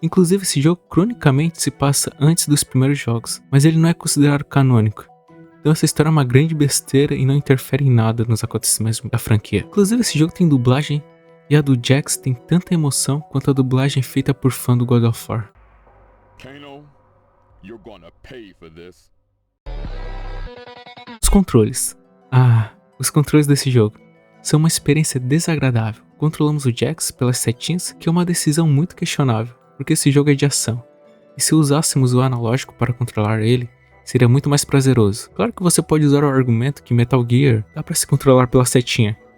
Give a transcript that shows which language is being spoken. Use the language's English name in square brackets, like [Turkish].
[Portuguese] Inclusive esse jogo cronicamente se passa antes dos primeiros jogos, mas ele não é considerado canônico. Então essa história é uma grande besteira e não interfere em nada nos acontecimentos da franquia. Inclusive esse jogo tem dublagem e a do Jax tem tanta emoção quanto a dublagem feita por fã do God of War. [English] Kano, you're gonna pay for this. [Portuguese] Os controles. Os controles desse jogo são uma experiência desagradável. Controlamos o Jax pelas setinhas, que é uma decisão muito questionável, porque esse jogo é de ação. E se usássemos o analógico para controlar ele, seria muito mais prazeroso. Claro que você pode usar o argumento que Metal Gear dá pra se controlar pela setinha.